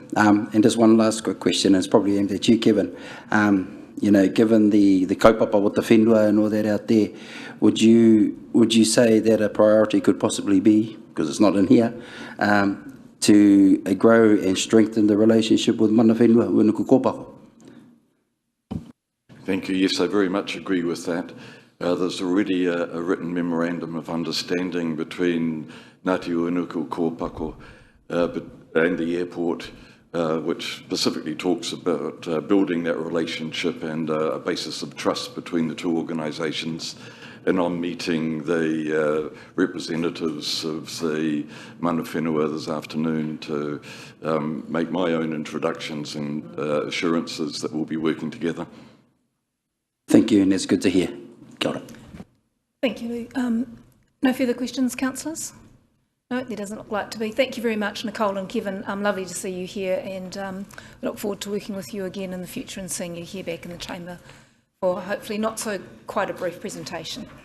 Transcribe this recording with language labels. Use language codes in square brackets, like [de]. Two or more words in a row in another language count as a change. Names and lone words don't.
[en] And just one last quick question, it's probably aimed at you, Kevin. You know, given the kaupapa with the whenua and all that out there, would you say that a priority could possibly be, because it's not in here, to grow and strengthen the relationship with [mi] mana whenua, [en] unuku kōpako? Thank you. Yes, I very much agree with that. There's already a written memorandum of understanding between Ngāti Unuku Kōpako and the airport, which specifically talks about building that relationship and a basis of trust between the two organisations. And I'm meeting the representatives of the [mi] mana whenua [en] this afternoon to make my own introductions and assurances that we'll be working together. Thank you, and that's good to hear. [mi] Kia ora. [en] Thank you. No further questions, councillors? No, there doesn't look like to be. Thank you very much, Nicole and Kevin. Lovely to see you here, and look forward to working with you again in the future and seeing you here back in the chamber for hopefully not so quite a brief presentation.